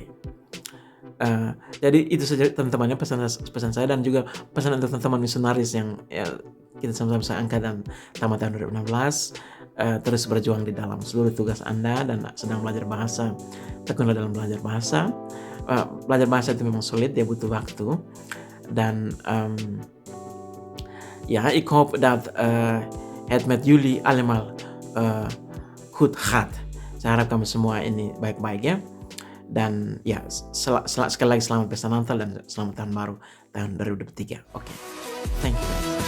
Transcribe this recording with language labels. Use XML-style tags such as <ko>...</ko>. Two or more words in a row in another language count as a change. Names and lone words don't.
<id>Jadi itu saja teman-temannya pesan saya, dan juga pesan untuk teman-teman misionaris yang kita sama-sama angkatan tamat tahun 2016. Terus berjuang di dalam seluruh tugas Anda dan sedang belajar bahasa. Tekunlah dalam belajar bahasa. Belajar bahasa itu memang sulit, dia butuh waktu.</id> <nl>Dan ik hoop dat het met jullie allemaal goed gaat.</nl> <id>Saya harap kamu semua ini baik-baik ya. Dan ya, sekali lagi selamat pesta Natal dan selamat tahun baru tahun 2023. Oke.</id> <en>Thank you.</en>